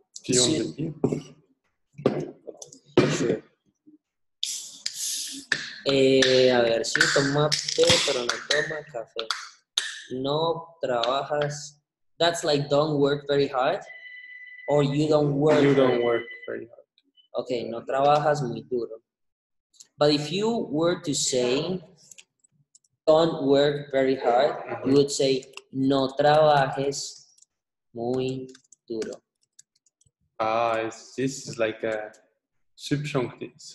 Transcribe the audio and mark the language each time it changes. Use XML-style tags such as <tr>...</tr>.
<en>Do you want the tea? Sure.</en> <es>A ver, si toma té, pero no toma café. No trabajas.</es> <en>That's like don't work very hard. Or you don't work. You don't work very hard.</en> <es>Okay, no trabajas muy duro.</es> <en>But if you were to say don't work very hard, you would say</en> <es>no trabajes muy duro.</es> <en>This is like a subjunctive.</en>